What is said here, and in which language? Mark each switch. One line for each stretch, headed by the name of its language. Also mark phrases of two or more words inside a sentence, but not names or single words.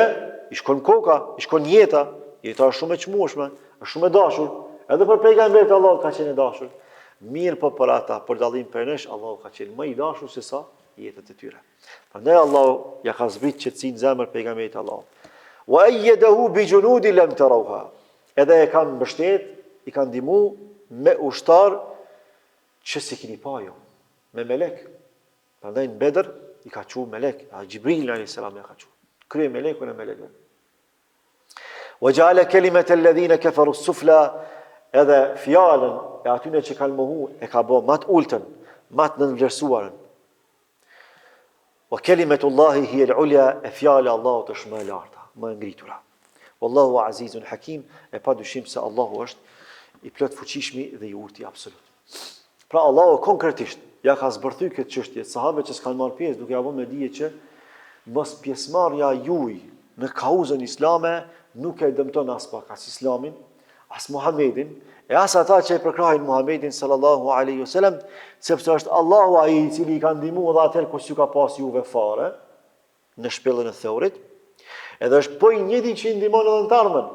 Albanian: I shkon koka, i shkon jeta është shumë e çmueshme, është shumë e dashur. Edhe për pejgamberin Allahu ka qenë dashur. Mirë po për ata, për dallim për nesh, Allahu ka qenë më i dashur se sa jetët e tyre. Prandaj Allahu ja ka zbrit qetësinë zemër pejgamberit Allahu.
Arabic: وأيده بجنود لم تروها.
Albanian: Edhe e kanë mbështet, i kanë ndihmu me ushtar që si keni pa ju, me melek. Prandaj në Bedër i ka thënë melek, Xhibril
Arabic: عليه السلام
Albanian: ja ka thënë. Krye melekun e melekëve.
Arabic: وجعل كلمة الذين كفروا السفلى,
Albanian: edhe fjalën e atyre që kanë mohu e ka bë më të ultën, më të nënvlerësuarën.
Arabic: وكلمة الله هي العليا,
Albanian: e fjala e Allahut është më e larta, më e ngritura.
Arabic: والله عزيز حكيم,
Albanian: e pa dyshim se Allahu është i plot fuqishmi dhe i urti absolut. Pra Allahu konkretisht ja ka zbërthy këtë çështje sahabëve që s'kan marrë pjesë, duke ia vënë me dije që mos pjesëmarrja juaj në kauzën islame nuk e dëmton as pak as islamin, as Muhammedin, e as ata që e përkrahin Muhammedin
Arabic: صلى الله عليه وسلم,
Albanian: sepse është Allahu ai i cili i ka ndihmuar dhe atëherë kur s'ju ka pas juve fare në shpellën e Theurit, edhe është po i njëjti që i ndihmon edhe në të ardhmen.